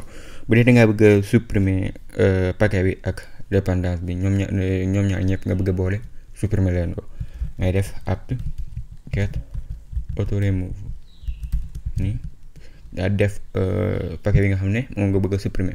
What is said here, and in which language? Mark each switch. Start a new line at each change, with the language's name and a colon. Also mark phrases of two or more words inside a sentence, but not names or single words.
Wolof: bu dee da ngaa bëgg a
French: supprimer paquet
Wolof: bi ak dépendance bi ñoom ñaar ñëpp nga bëgg a boole supprimer leen ko ngay def apt get auto remove nii daa def paquet bi nga xam ne moom nga bëgg a supprimer.